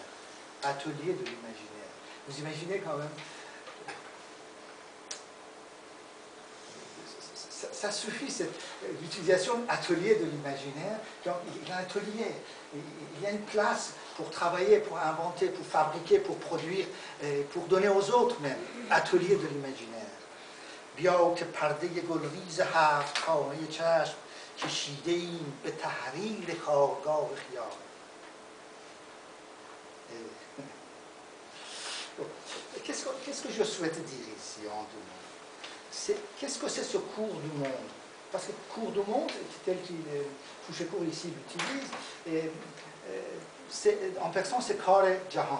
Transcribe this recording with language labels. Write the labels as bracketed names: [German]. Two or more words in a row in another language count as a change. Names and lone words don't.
[French] Atelier de l'imaginaire. Vous imaginez quand même, ça suffit, l'utilisation atelier de l'imaginaire. Il y a un atelier, il y a une place pour travailler, pour inventer, pour fabriquer, pour produire, pour donner aux autres même. Atelier de l'imaginaire. [Persian] بیا که پرده گلریز 7 خانه چشم کشیده ایم به تحریر کارگاه خیال. [French] Qu'est-ce que je souhaite dire ici en 2 mots? Qu'est-ce que c'est ce cours du monde? Parce que cours du monde, tel qu'il Fouché-Court ici l'utilise, en persan c'est [Persian] کار جهان.